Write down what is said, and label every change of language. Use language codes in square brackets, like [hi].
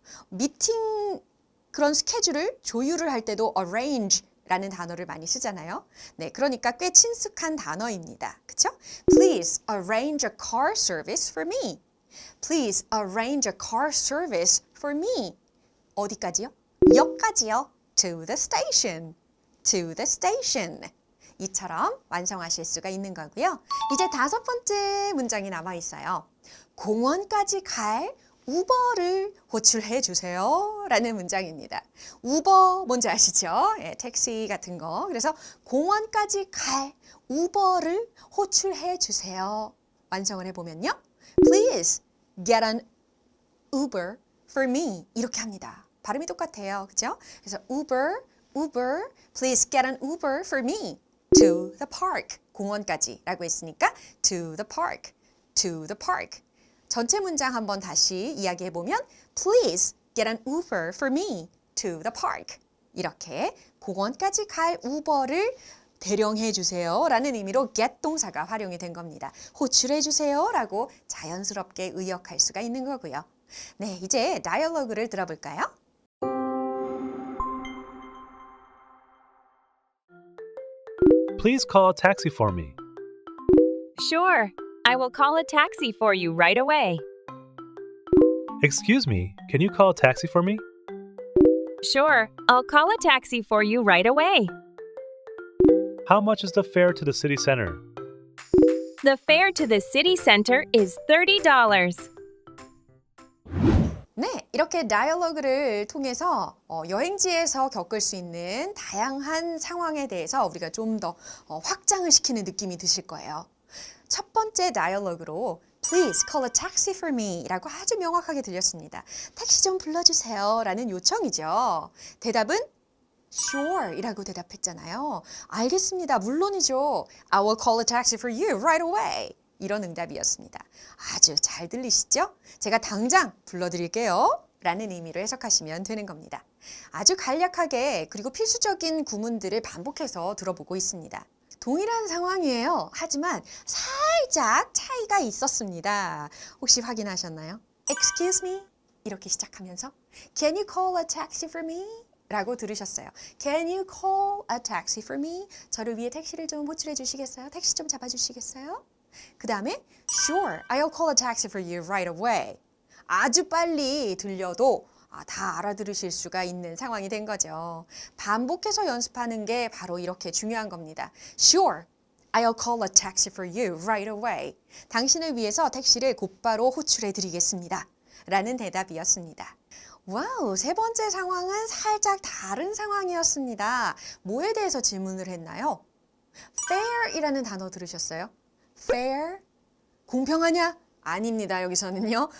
[ko] 미팅 그런 스케줄을 조율을 할 때도 arrange라는 단어를 많이 쓰잖아요. 네, 그러니까 꽤 친숙한 단어입니다. 그쵸? [en] Please arrange a car service for me. Please arrange a car service for me. [ko] 어디까지요? 역까지요. [en] To the station. To the station. [ko] 이처럼 완성하실 수가 있는 거고요. 이제 5번째 문장이 남아 있어요. 공원까지 갈 우버를 호출해 주세요 라는 문장입니다. 우버 뭔지 아시죠? 예, 택시 같은 거. 그래서 공원까지 갈 우버를 호출해 주세요. 완성을 해보면요. [en] Please get an Uber for me. [ko] 이렇게 합니다. 발음이 똑같아요. 그죠? 그래서 [en] Uber, please get an Uber for me to the park. [ko] 공원까지 라고 했으니까 [en] to the park, to the park. [ko] 전체 문장 한번 다시 이야기해보면 [en] Please get an Uber for me to the park. [ko] 이렇게 공원까지 갈 우버를 대령해 주세요 라는 의미로 get 동사가 활용이 된 겁니다. 호출해 주세요 라고 자연스럽게 의역할 수가 있는 거고요. 네, 이제 다이얼로그를 들어볼까요? [en] Please call a taxi for me. Sure. I will call a taxi for you right away. Excuse me, can you call a taxi for me? Sure. I'll call a taxi for you right away. How much is the fare to the city center? The fare to the city center is $30. [ko] 네, 이렇게 다이얼로그를 통해서 여행지에서 겪을 수 있는 다양한 상황에 대해서 우리가 좀 더 확장을 시키는 느낌이 드실 거예요. 첫 번째 다이얼로그로 [en] Please call a taxi for me [ko] 라고 아주 명확하게 들렸습니다. 택시 좀 불러주세요 라는 요청이죠. 대답은 Sure 이라고 대답했잖아요. 알겠습니다. 물론이죠. [en] I will call a taxi for you right away. [ko] 이런 응답이었습니다. 아주 잘 들리시죠? 제가 당장 불러드릴게요 라는 의미로 해석하시면 되는 겁니다. 아주 간략하게 그리고 필수적인 구문들을 반복해서 들어보고 있습니다. 동일한 상황이에요. 하지만 살짝 차이가 있었습니다. 혹시 확인하셨나요? [en] Excuse me? [ko] 이렇게 시작하면서 [en] Can you call a taxi for me? [ko] 라고 들으셨어요. [en] Can you call a taxi for me? [ko] 저를 위해 택시를 좀 호출해 주시겠어요? 택시 좀 잡아주시겠어요? 그 다음에 [en] Sure, I'll call a taxi for you right away. [ko] 아주 빨리 들려도 다 알아들으실 수가 있는 상황이 된 거죠. 반복해서 연습하는 게 바로 이렇게 중요한 겁니다. [en] Sure, I'll call a taxi for you right away. [ko] 당신을 위해서 택시를 곧바로 호출해 드리겠습니다. 라는 대답이었습니다. 와우, 세 번째 상황은 살짝 다른 상황이었습니다. 뭐에 대해서 질문을 했나요? fair이라는 단어 들으셨어요? fair? 공평하냐? 아닙니다. 여기서는요.